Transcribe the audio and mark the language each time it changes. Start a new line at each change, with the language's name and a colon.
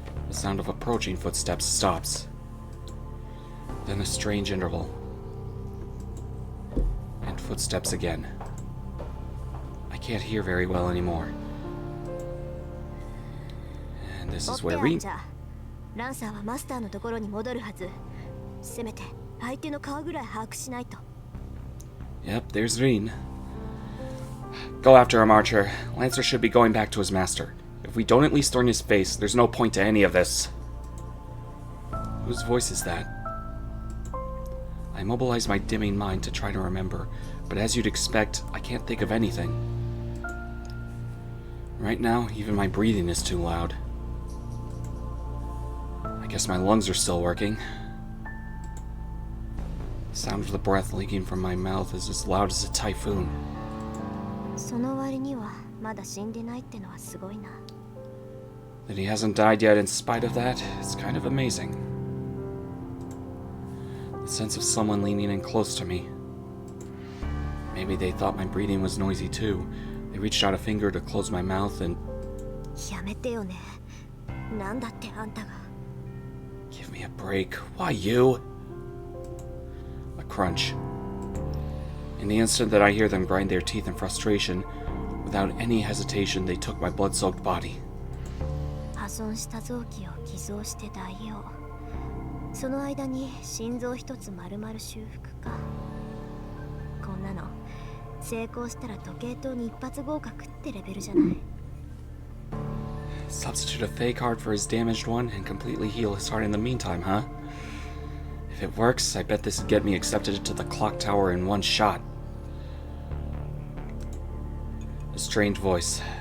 English: The sound of approaching footsteps stops. Then a strange interval. And footsteps again. I can't hear very well anymore. And this is where we...
Japanese: ランサーはマスターのところに戻るはず。せめて相手の顔ぐらい把握しないと。
English: Yep, there's Reen. Go after him, Archer. Lancer should be going back to his master. If we don't at least thorn his face, there's no point to any of this. Whose voice is that? I mobilize my dimming mind to try to remember, but as you'd expect, I can't think of anything. Right now, even my breathing is too loud. I guess my lungs are still working. The sound of the breath leaking from my mouth is as loud as a typhoon.
Japanese: その割にはまだ死んでないってのはすごいな。
English: That he hasn't died yet in spite of that is kind of amazing. The sense of someone leaning in close to me. Maybe they thought my breathing was noisy too. They reached out a finger to close my mouth and...
Japanese: やめてよね。なんだってあんたが。
English: Give me a break. Why you? A crunch. In the instant that I hear them grind their teeth in frustration, without any hesitation, they took my blood-soaked body.
Japanese: 破損した臓器を偽造して代用。その間に心臓一つ丸々修復か。こんなの成功したら時計塔に一発合格ってレベルじゃない。
English: Substitute a fake heart for his damaged one and completely heal his heart in the meantime, huh? If it works, I bet this would get me accepted to the clock tower in one shot. A strange voice.